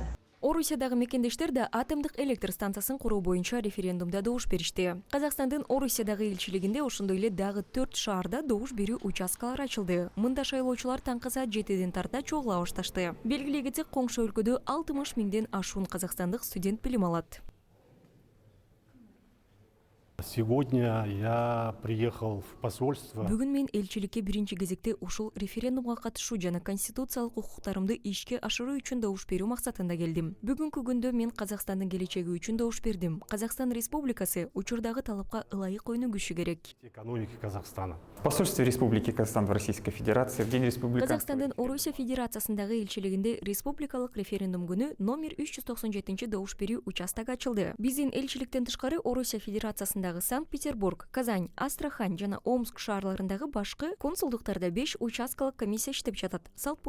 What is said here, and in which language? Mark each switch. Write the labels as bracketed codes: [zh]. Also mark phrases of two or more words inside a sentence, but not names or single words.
[ky] Орусиядагы мекендештер да атомдук электр станциясын куруу боюнча референдумда добуш беришти. Казакстандын Орусиядагы элчилигинде ошондой эле дагы 4 шаарда добуш берүү участкалары ачылды. Мында шайлоочулар таңкы саат 7ден тарта чогула башташты. Белгилей кетсек, коңшу өлкөдө 60 миңден ашуун казакстандык студент билим алат. [ru] Сегодня я приехал в посольство. [ky] Бүгүн мен элчиликке биринчи кезекте ушул референдумга катышуу жана конституциялык укуктарымды ишке ашыруу үчүн добуш берүү максатында келдим. Бүгүнкү күндө мен Казакстандын келечеги үчүн добуш бердим. Казакстан Республикасы учурдагы талапка ылайык өнүгүшү керек. [ru] Экономики Казахстана. В посольстве Республики Казахстан в Российской Федерации в день республиканского... [ky] Казакстандын Орусия Федерациясындагы элчилигинде республикалык референдум күнү номер 397 добуш берүү участогу ачылды. Биздин элчиликтен тышкары Орусия Федерациясындагы Санкт-Петербург, Казань, Астрахань жана Омск шаарларындагы башкы консулдуктарда 5 участкалык комиссия иштеп жатат.